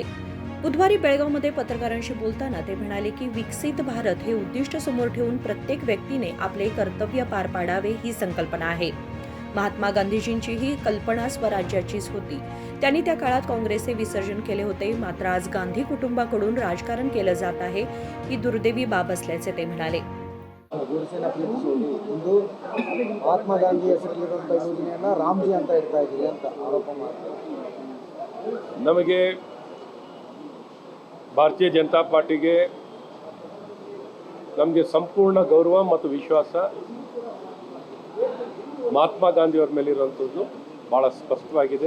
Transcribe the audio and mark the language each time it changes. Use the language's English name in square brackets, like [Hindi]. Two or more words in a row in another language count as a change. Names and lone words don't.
[Marathi] बुधवारी बेळगावमध्ये पत्रकारांशी बोलताना ते म्हणाले की विकसित भारत हे उद्दिष्ट समोर ठेवून प्रत्येक व्यक्तीने आपले कर्तव्य पार पाडावे ही संकल्पना आहे. महात्मा गांधीजींची ही कल्पना स्वराज्याचीच होती. त्यांनी त्या काळात काँग्रेसचे विसर्जन केले होते. मात्र आज गांधी कुटुंबाकडून राजकारण केलं जात आहे, ही दुर्दैवी बाब असल्याचे ते म्हणाले. [Kannada] ಮಹಾತ್ಮ ಗಾಂಧಿ ಹೆಸರಲ್ಲಿರುವಂಥ ಯೋಜನೆಯನ್ನ ರಾಮ್ಜಿ ಅಂತ ಇಡ್ತಾ ಇದ್ದೀವಿ ಅಂತ ಆರೋಪ ಮಾಡ್ತಾರೆ. ನಮಗೆ ಭಾರತೀಯ ಜನತಾ ಪಾರ್ಟಿಗೆ ನಮಗೆ ಸಂಪೂರ್ಣ ಗೌರವ ಮತ್ತು ವಿಶ್ವಾಸ ಮಹಾತ್ಮ ಗಾಂಧಿಯವ್ರ ಮೇಲಿರುವಂಥದ್ದು ಭಾಳ ಸ್ಪಷ್ಟವಾಗಿದೆ.